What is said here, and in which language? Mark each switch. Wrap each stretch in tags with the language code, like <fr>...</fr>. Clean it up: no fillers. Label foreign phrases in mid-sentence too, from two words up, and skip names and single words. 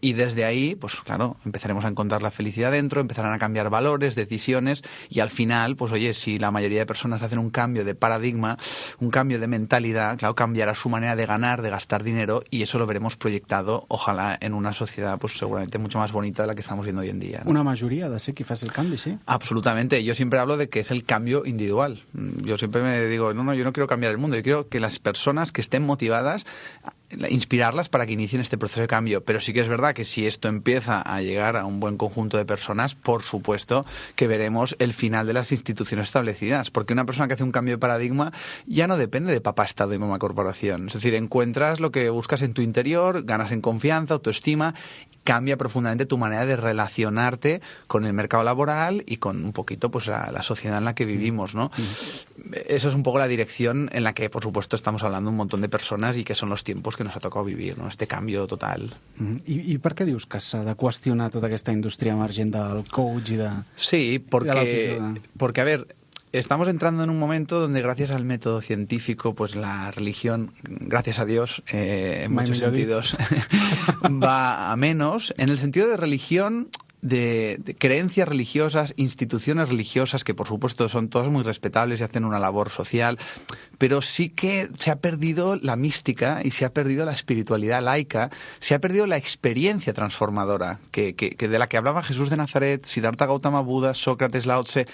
<es>Y desde ahí, pues claro, empezaremos a encontrar la felicidad dentro, empezarán a cambiar valores, decisiones y al final, pues oye, si la mayoría de personas hacen un cambio de paradigma, un cambio de mentalidad, claro, cambiará su manera de ganar, de gastar dinero y eso lo veremos proyectado, ojalá, en una sociedad pues seguramente mucho más bonita de la que estamos viendo hoy en día, ¿no?</es> <ca>Una majoria ha de ser qui faci el canvi, sí?</ca> <es>Absolutamente. Yo siempre hablo de que es el cambio individual. Yo siempre me digo, no, yo no quiero cambiar el mundo, yo quiero que las personas que estén motivadas, inspirarlas para que inicien este proceso de cambio. Pero sí que es verdad que si esto empieza a llegar a un buen conjunto de personas, por supuesto que veremos el final de las instituciones establecidas, porque una persona que hace un cambio de paradigma ya no depende de papá Estado y mamá corporación. Es decir, encuentras lo que buscas en tu interior, ganas en confianza, autoestima, cambia profundamente tu manera de relacionarte con el mercado laboral y con un poquito pues la sociedad en la que vivimos, ¿no? Eso es un poco la dirección en la que, por supuesto, estamos hablando un montón de personas y que son los tiempos que nos ha tocado vivir, ¿no? Este cambio total.</es> <ca>I per què dius que s'ha de qüestionar tota aquesta indústria emergent del coach i de...</ca> <es>Sí, porque a ver, estamos entrando en un momento donde gracias al método científico, pues la religión, gracias a Dios, en muchos sentidos, va a menos. En el sentido de religión, de creencias religiosas, instituciones religiosas, que por supuesto son todas muy respetables y hacen una labor social, pero sí que se ha perdido la mística y se ha perdido la espiritualidad laica, se ha perdido la experiencia transformadora, que de la que hablaba Jesús de Nazaret, Siddhartha Gautama Buda, Sócrates, Lao Tse.</es>